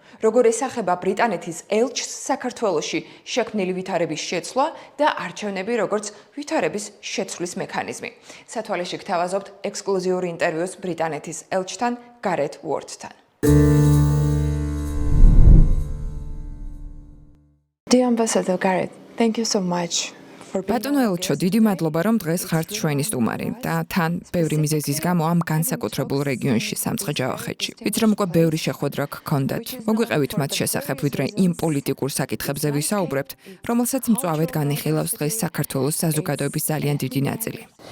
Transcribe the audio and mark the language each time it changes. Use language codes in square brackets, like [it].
[ka] როგორ ესახება ბრიტანეთის ელჩს საქართველოში შექმნილი ვითარების შეცვლა და არჩევნები როგორც ვითარების შეცვლის მექანიზმი. სათვალეში გთავაზობთ ექსკლუზიური ინტერვიუს ბრიტანეთის ელჩთან გარეთ უორდთან. [en] Dear Ambassador Gareth, thank you so much. [ka] ბატონო ელჩო, დიდი მადლობა, რომ დღეს ხართ ჩვენი სტუმარი და თან ბევრი მიზეზის გამო ამ განსაკუთრებულ რეგიონში სამცხე-ჯავახეთში. ვიცი რომ უკვე ბევრი შეხვედრა გქონდათ. მოგვიყევით მათ შესახებ, ვიდრე იმ პოლიტიკურ საკითხებზე ვისაუბრებთ, რომელსაც მწვავედ განიხილავს დღეს საქართველოს საზოგადოების ძალიან დიდი ნაწილი.